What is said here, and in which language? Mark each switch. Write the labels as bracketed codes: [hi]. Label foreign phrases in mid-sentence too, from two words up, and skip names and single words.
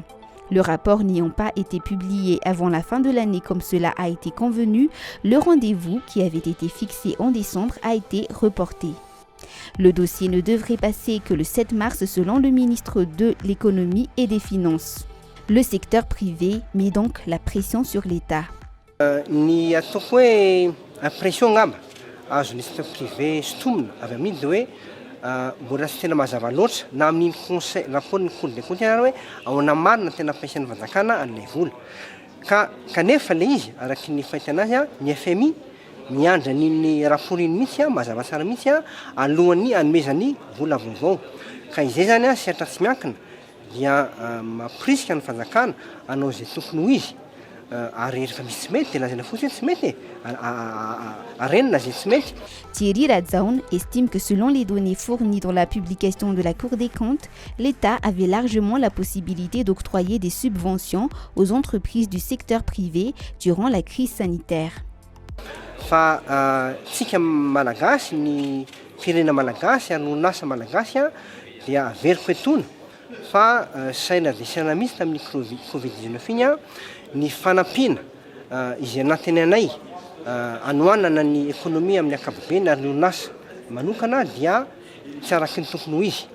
[fr] Le rapport n'ayant pas été publié avant la fin de l'année comme cela a été convenu, le rendez-vous qui avait été fixé en décembre a été reporté. Le dossier ne devrait passer que le 7 mars selon le ministre de l'économie et des finances. Le secteur privé met donc la pression sur l'État. [mg] Ny ataoko hoe pression ngamba azon'ny [fr] secteur privé [mg] sotomina avy amin'iny dia hoe mbola tsy tena mazava loatra na amin'iny conseil rapport ny Cour des comptes hoe ahoana marina tena ampiasain'ny fanjakana an'ilay vola kanefa le izy araky ny fahitana azy ny FMI miandra n'iny rapport iny mihitsy mazava tsara mihitsy alohan'ny anomezany vola vaovao ka izay zany siatra tsy miankina dia mampirisika ny fanjakana anao zay tokony ho izy ary rehefa misy tsy mety dia lazaina fotsiny tsy mety arenina zay tsy mety. [fr] Thierry Radzaun estime que selon les données fournies dans la publication de la Cour des comptes, l'État avait largement la possibilité d'octroyer des subventions aux entreprises du secteur privé durant la crise sanitaire. [mg] Fa tsika malagasy ny firena malagasy ary orinasa malagasy dia averiko etona fa saina dia saina mihitsy tamin'ny Covid-19 iny ny fanampiana izay anatiny anay anoanana ny ekonomia amin'ny ankapobeny ary ny orinasa manokana dia tsy araky ny tokony ho izy.